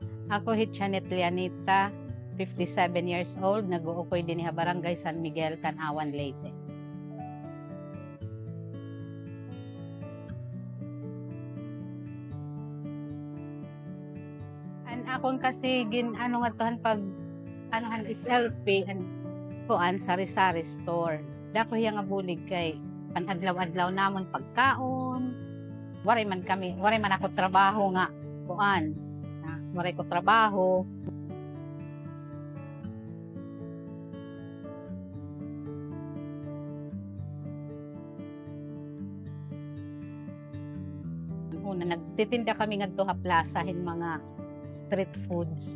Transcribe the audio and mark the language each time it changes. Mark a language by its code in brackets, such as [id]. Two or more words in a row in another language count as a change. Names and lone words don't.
[war] Ako Hitchanet Lianita, [en] 57 years old, [war] nag-uukoy din sa Barangay San Miguel, Canawan, Leyte. An akon kasi ano nga tohan pag anohan is LP and kuan sari-sari store. Dako hiya nga bulig kay panadlaw-adlaw namon pagkaon. Waray man ako trabaho nga kuan. Waray ko trabaho. Una nagtitinda kami ngadto sa plazahin mga [en] street foods.